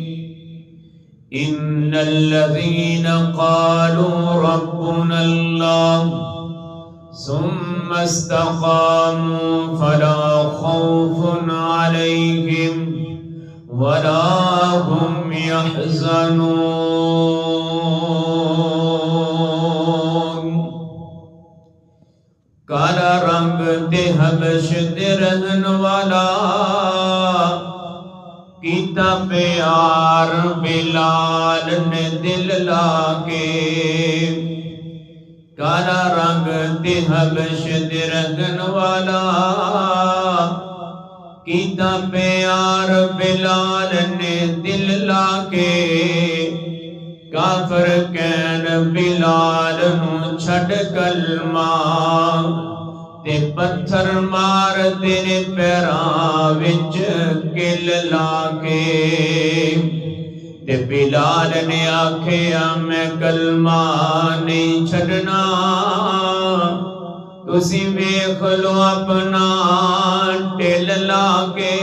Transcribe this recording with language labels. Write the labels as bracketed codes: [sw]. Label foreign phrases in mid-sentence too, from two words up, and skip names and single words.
[ar] إن الذين قالوا ربنا الله ثم استقاموا فلا خوف عليهم ولا هم يحزنون۔ [pa] کالا رنگ دے حبش دے رہن والا، کیتا پیار بلال نے دل لاگے۔ کالا رنگ دے حبش دے رہن والا، کیتا پیار بلال نے دل لاگے۔ کافر کہن بلال نو چھڑ کلمہ، تے پتھر مار تیرے پیراں وچ کل لاگے۔ تے بلال نے آکھیا میں کلمہ نہیں چھڑنا، تسی ویکھ لو اپنا ٹل لاگے۔